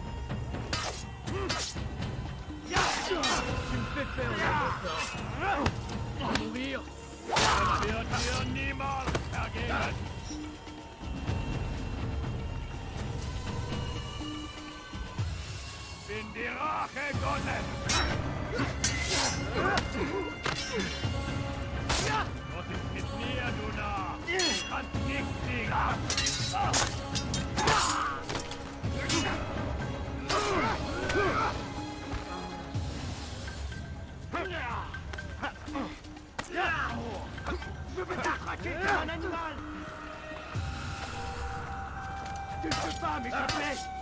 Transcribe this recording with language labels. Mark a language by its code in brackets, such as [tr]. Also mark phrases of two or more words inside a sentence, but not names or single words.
[fr] Tu me fais perdre mon temps. Mourir! [de] Das wird mir niemals vergeben! Bin die Rache Gottes! Gott ist mit mir, du Narr! Du kannst nicht siegen! [fr] Je vais t'attraquer comme un animal! Tu ne peux pas m'échapper!